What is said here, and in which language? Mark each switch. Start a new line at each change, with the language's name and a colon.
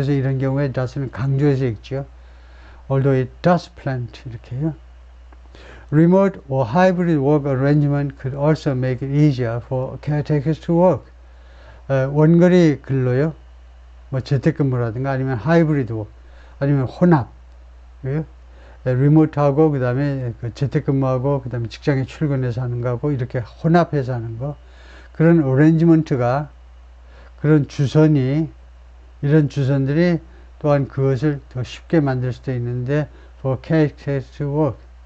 Korean: 그래서 이런 경우에 does는 강조해서 읽죠.
English: Although it does plant
Korean: 이렇게요.
English: Remote or hybrid work arrangement could also make it easier for caretakers to work.
Korean: 원거리 근로요. 뭐 재택근무라든가 아니면 하이브리드 워크 아니면 혼합. 리모트하고 그다음에 그 재택근무하고 그다음에 직장에 출근해서 하는 거하고 이렇게 혼합해서 하는 거. 그런 어레인지먼트가 그런 이런 주선들이 또한 그것을 더 쉽게 만들 수도 있는데
English: for caretakers to work.